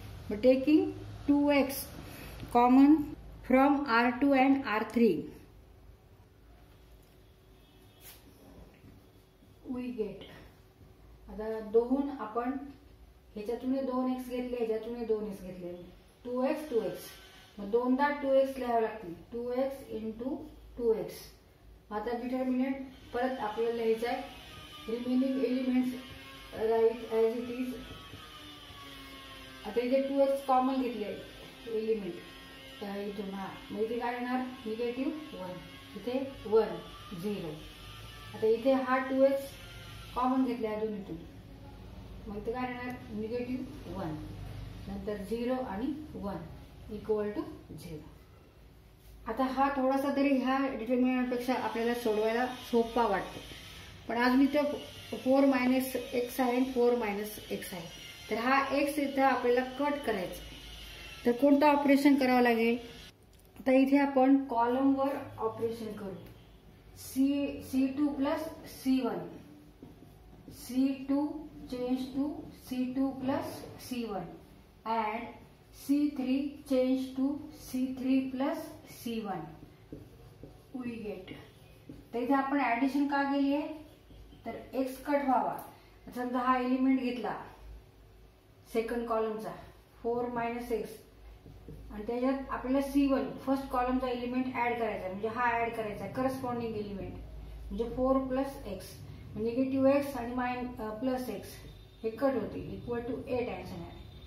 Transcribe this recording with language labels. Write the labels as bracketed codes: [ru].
[en] मग taking 2x common from R2 and R3 we get. [mr] आता दोन आपण ह्याच्यातून 2x घेतले, ह्याच्यातून 2x घेतले, 2x. मग दोनदा 2x लिहावं लागतील, 2x इंटू 2x. आता डिटर्मिनंट परत आपल्याला लिहायचं आहे. [en] Remaining elements right as it is. [mr] आता इथे 2x कॉमन घेतले एलिमेंट, तर इथून मग इथे काय येणार, निगेटिव्ह 1, इथे 1 0. आता इथे हा 2x कॉमन घेतला आहे दोन्हीतून, मग इथे काय येणार, निगेटिव्ह 1, नंतर 0 आणि 1 इक्वल टू 0. आता हा थोडासा तरी ह्या डिटर्मिनंटपेक्षा आपल्याला सोडवायला सोपा वाटतो, पण आज मी ते 4 मायनस एक्स आहे, 4 मायनस एक्स आहे. तर हा एक्स इथं आपल्याला कट करायचा आहे. तर कोणतं ऑपरेशन करावं लागेल, आता इथे आपण कॉलमवर ऑपरेशन करू. [en] C2 plus C1, C2 change to C2 plus C1 and C3 change to C3 plus C1 we get. [mr] तर इथे आपण ऍडिशन का केली आहे, तर x कट व्हावा. समजा हा एलिमेंट घेतला सेकंड कॉलमचा 4 मायनस एक्स, आणि त्याच्यात आपल्याला C1 फर्स्ट कॉलमचा एलिमेंट ऍड करायचा, म्हणजे हा ऍड करायचा करस्पॉन्डिंग एलिमेंट, म्हणजे 4 प्लस एक्स, निगेटिव्ह एक्स आणि प्लस एक्स हे कट होते [en] equal to 8 answer [mr] आहे.